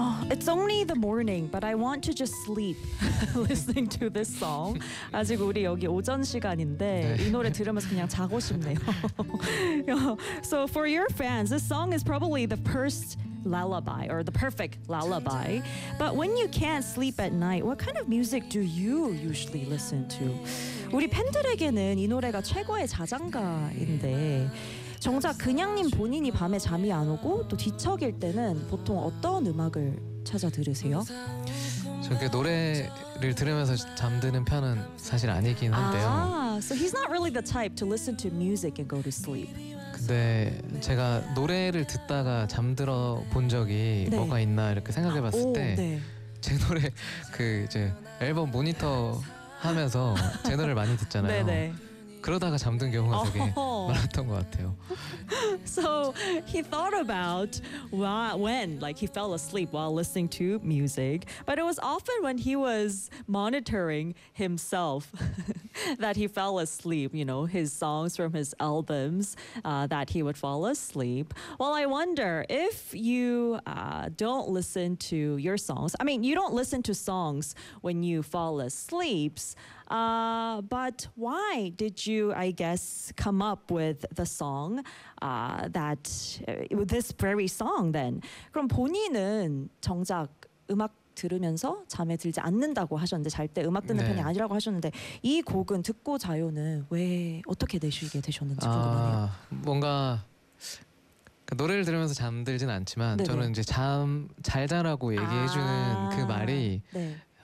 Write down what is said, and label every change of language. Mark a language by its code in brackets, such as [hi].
[en] It's only the morning, but I want to just sleep listening to this song. [ko] 아직 우리 여기 오전 시간인데 네. 이 노래 들으면서 그냥 자고 싶네요. [en] So for your fans, this song is probably the first lullaby or the perfect lullaby. But when you can't sleep at night, what kind of music do you usually listen to? [ko] 우리 팬들에게는 이 노래가 최고의 자장가인데 정작 그냥님 본인이 밤에 잠이 안 오고 또 뒤척일 때는 보통 어떤 음악을 찾아 들으세요? 저 이렇게 노래를 들으면서 잠드는 편은 사실 아니긴 한데요. [en] 아, so he's not really the type to listen to music and go to sleep. [ko] 근데 제가 노래를 듣다가 잠들어 본 적이 네. 뭐가 있나 이렇게 생각해 봤을 때 제 네. 노래 그 이제 앨범 모니터 하면서 제 노래를 많이 듣잖아요. 네네. 그러다가 잠든 경우가 되게 많았던 것 같아요. [en] So he thought about when like he fell asleep while listening to music, but it was often when he was monitoring himself that he fell asleep. You know, his songs from his albums that he would fall asleep. Well, I wonder if you don't listen to your songs. I mean, you don't listen to songs when you fall asleep. But why did you, I guess, come up with the song that with this very song then? [ko] 그럼 본인은 정작 음악 들으면서 잠에 들지 않는다고 하셨는데 잘 때 음악 듣는 네. 편이 아니라고 하셨는데 이 곡은 듣고 자요는 왜 어떻게 내시게 되셨는지 궁금하네요. 뭔가 노래를 들으면서 잠들진 않지만 네네. 저는 이제 잠 잘 자라고 얘기해 주는 그 말이 네.